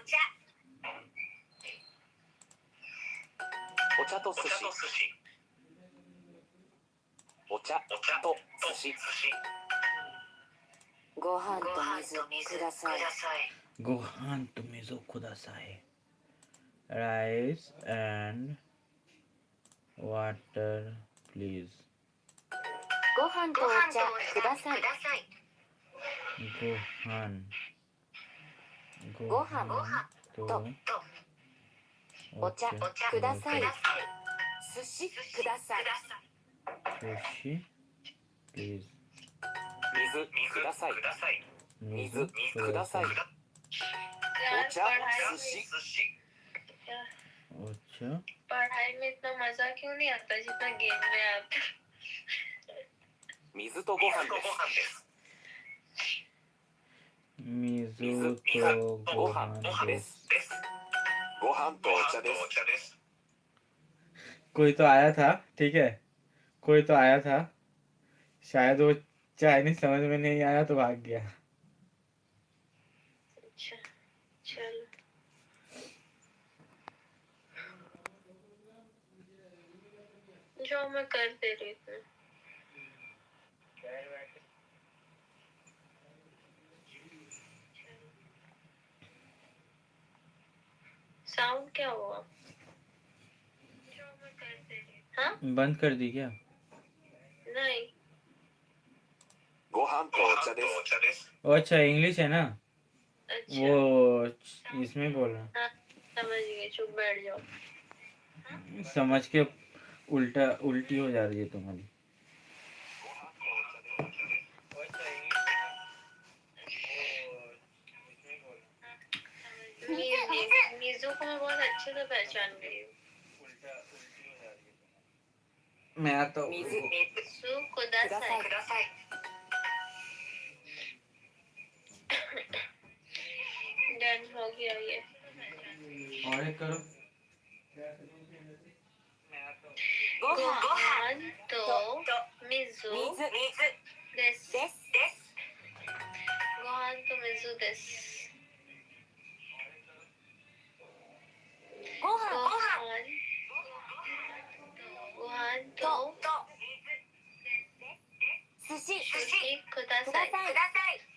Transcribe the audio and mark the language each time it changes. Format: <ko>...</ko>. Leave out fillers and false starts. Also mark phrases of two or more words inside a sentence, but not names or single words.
<ja>お茶と寿司。お茶と寿司。ご飯と水ください。ご飯と水をください。</ja> <en>Rice and water, please.</en> <ja>ご飯とお茶ください。ご飯とお茶ください。寿司ください。寿司 please. 水ください。水ください。お</ja> <hi>यार</hi> <ja>茶寿司。</ja> <hi>अच्छा पढ़ाई में इतना मजा क्यों नहीं आता जितना गेम में आता?</hi> <ja>水とご飯です。水とご飯です。ご飯とお茶です。</ja> <hi>कोई तो आया था, ठीक है, कोई तो आया था, शायद वो चाइनीज समझ में नहीं आया तो भाग गया। अच्छा चलो जो मैं कर दे रही थी। साउंड क्या हुआ? जो मैं कर दे रही। हाँ बंद कर दी क्या? नहीं</hi> <ja>ご飯とお茶です。</ja> <hi>ओ अच्छा इंग्लिश है ना, अच्छा वो इसमें बोल रहा हाँ समझ गए, चुप बैठ जाओ। समझ के उल्टी हो जा रही है तुम्हारी। मीजू को मैं बहुत अच्छे से पहचान गई हूँ। मैं तो</hi> <ja>水ください.</ja> <hi>डन हो गया ये। और एक करो।</hi> <ja>ご飯と水です. ご飯と水です. ご飯と寿司ください.</ja>